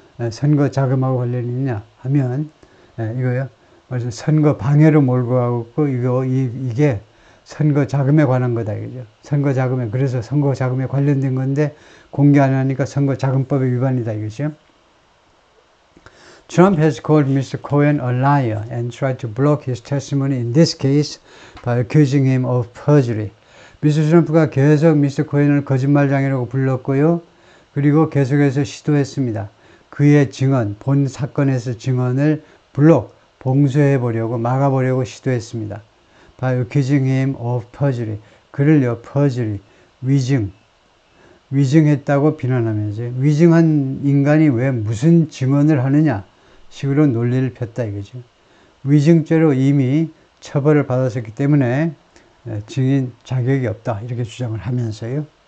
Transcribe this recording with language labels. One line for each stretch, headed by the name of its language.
Korean: 선거 자금하고 관련이 있느냐 하면, 이거요. 그래서 선거 방해로 몰고 가고, 이게 선거 자금에 관한 거다, 이거죠. 선거 자금에, 그래서 선거 자금에 관련된 건데, 공개 안 하니까 선거 자금법의 위반이다, 이거죠.
English: Trump has called Mr. Cohen a liar and tried to block his testimony in this case by accusing him of perjury.
Korean: 미스터 트럼프가 계속 미스터 코헨을 거짓말장애라고 불렀고요. 그리고 계속해서 시도했습니다. 그의 증언, 본 사건에서 증언을 봉쇄해보려고, 막아보려고 시도했습니다.
English: By accusing him of perjury.
Korean: 그를요, perjury, 위증했다고 비난하면서 위증한 인간이 왜 무슨 증언을 하느냐 식으로 논리를 폈다 이거죠. 위증죄로 이미 처벌을 받았었기 때문에 증인 자격이 없다 이렇게 주장을 하면서요.